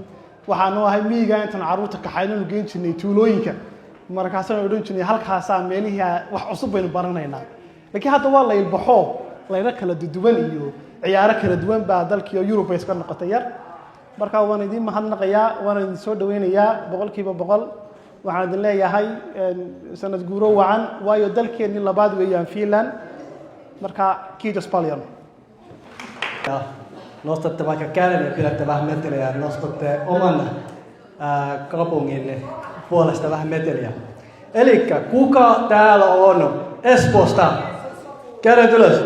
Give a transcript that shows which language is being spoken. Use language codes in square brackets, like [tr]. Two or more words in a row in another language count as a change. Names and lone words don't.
[so] waxaanu ahay miiga intaan caruurta ka xaynanu geen jirnay tuulooyinka markaasaan odhan jirnay halkaas meelihii wax cusub baynu baranaynaa laakiin hadda waa la ilbaxo layna kala duwan iyo ciyaaro kala duwan baa dalkii Yurub iska noqotay yar marka waan idin mahadnaqayaa waan idin soo dhaweynayaa 100% waxaan idin leeyahay sanad guuro wacan waayo dalkeenni labaad weeyaan Finland marka [fi] kiitos paljon nostatte vaikka käden ja pidätte vähän meteliä ja nostatte oman kaupunginne puolesta vähän meteliä. Elikkä kuka täällä on Espoosta? Kädet ylös.